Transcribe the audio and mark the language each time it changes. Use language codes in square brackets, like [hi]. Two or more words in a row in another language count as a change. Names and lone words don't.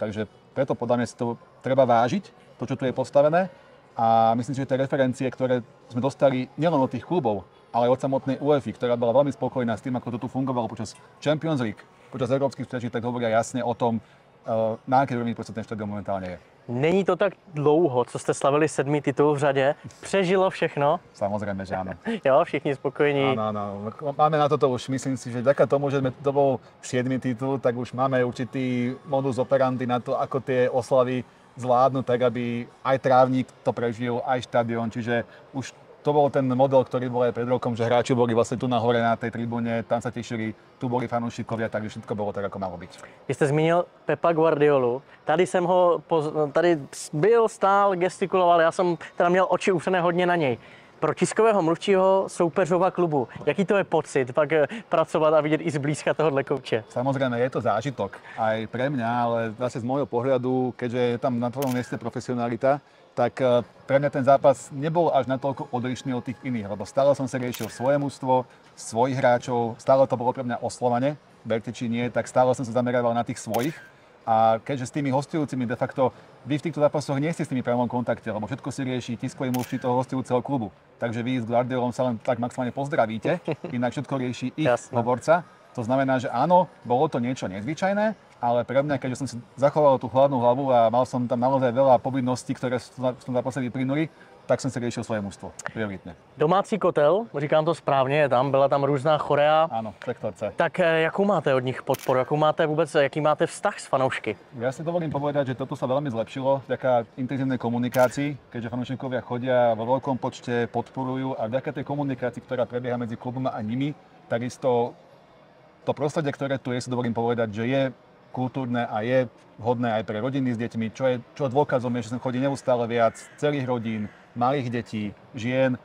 [sk] Takže preto podľa mňa si to treba vážiť, to, čo tu je postavené. A myslím si, že tie referencie, ktoré sme dostali nielen od tých klubov, ale aj od samotnej UEFA, ktorá bola veľmi spokojná s tým, ako to tu fungovalo počas [en] Champions League, [sk] počas európskych súťaží, tak hovoria jasne o tom, na akej úrovni ten štadión momentálne je. [cs] Není to tak dlouho, co jste slavili 7. titul v řadě. Přežilo všechno? [sk] Samozrejme, že áno. [cs] Jo, všichni spokojení. [sk] Áno. Máme na toto už, myslím si, že vďaka tomu, že to bol 7. titul, tak už máme určitý [la] modus operandi [sk] na to, ako tie oslavy zvládnuť, tak aby aj trávnik to prežil, aj štadión. Čiže už to bol ten model, ktorý bol aj pred rokom, že hráči boli vlastne tu nahore na tej tribúne, tam sa tešili, tu boli fanúšikovia, takže všetko bolo tak, ako malo byť. [cs] Vy jste zmínil Pepa Guardiolu. Tady jsem ho, tady byl, stál, gestikuloval, já jsem teda měl oči upřené hodně na něj. Pro tiskového mluvčího soupeřova klubu, jaký to je pocit pak pracovat a vidět i zblízka tohohle kouče? [sk] Samozrejme, je to zážitok aj pre mňa, ale zase z môjho pohľadu, keďže je tam na tvojom mieste profesionalita, tak pre mňa ten zápas nebol až natoľko odlišný od tých iných, lebo stále som sa riešil svoje mužstvo, svojich hráčov, stále to bolo pre mňa o Slovane, verte či nie, tak stále som sa zamerával na tých svojich. A keďže s tými hostujúcimi [la] de facto [sk] vy v týchto zápasoch nie ste s nimi priamom kontakte, lebo všetko si rieši tiskový mluvčí toho hostujúceho klubu. Takže vy s Guardiolom sa len tak maximálne pozdravíte, inak všetko rieši ich hovorca. To znamená, že áno, bolo to niečo nezvyčajné, ale pre mňa, keďže som si zachoval tú chladnú hlavu a mal som tam naozaj veľa povinností, ktoré v tom zápase vyplynuli, [cs] tak jsem si riešil svoje mužstvo prioritně. Domácí kotel, říkám to správně, je tam, byla tam různá chorea. [sk] Áno, sektor C. [cs] Tak jakou máte od nich podporu, jaký máte vztah s fanoušky? [sk] Ja si dovolím povedať, že toto sa veľmi zlepšilo vďaka intenzívnej komunikácii, keďže fanúšikovia chodia vo veľkom počte, podporujú a vďaka tej komunikácii, ktorá prebieha medzi klubom a nimi, takisto to prostredie, ktoré tu je, si dovolím povedať, že je kultúrne a je vhodné aj pre rodiny s deťmi, čo dôkazom je, že sem chodí neustále viac celých rodín, malých detí, žien.